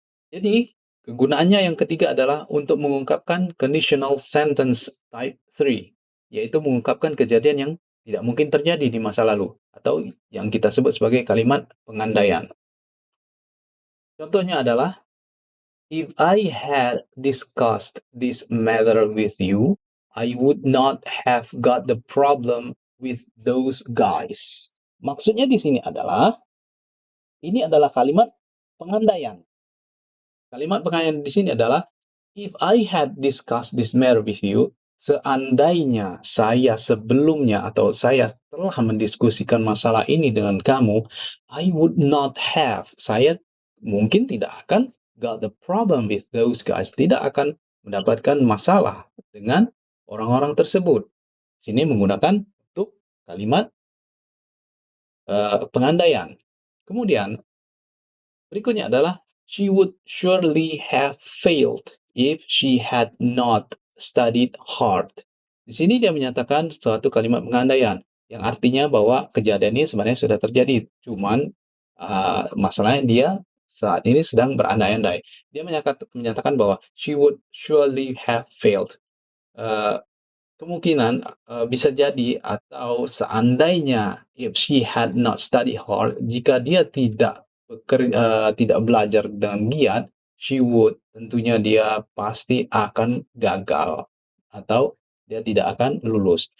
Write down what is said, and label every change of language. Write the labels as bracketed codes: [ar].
[id] Jadi, kegunaannya yang ketiga adalah untuk mengungkapkan conditional sentence type 3, yaitu mengungkapkan kejadian yang tidak mungkin terjadi di masa lalu, atau yang kita sebut sebagai kalimat pengandaian. Contohnya adalah, [en] If I had discussed this matter with you, I would not have got the problem with those guys. [id] Maksudnya di sini adalah, ini adalah kalimat pengandaian. Kalimat pengandaian di sini adalah, [en] if I had discussed this matter with you, [id] seandainya saya sebelumnya atau saya telah mendiskusikan masalah ini dengan kamu, [en] I would not have, [id] saya mungkin tidak akan [en] got the problem with those guys, [id] tidak akan mendapatkan masalah dengan orang-orang tersebut. Sini menggunakan untuk kalimat pengandaian. Kemudian berikutnya adalah [en] she would surely have failed if she had not studied hard. [id] Di sini dia menyatakan suatu kalimat pengandaian yang artinya bahwa kejadian ini sebenarnya sudah terjadi, cuman masalahnya dia saat ini sedang berandai-andai. Dia menyatakan bahwa [en] she would surely have failed. [id] Uh, Kemungkinan, bisa jadi atau seandainya [en] if she had not studied hard, [id] jika dia tidak belajar dengan giat, [en] she would, [id] tentunya dia pasti akan gagal atau dia tidak akan lulus.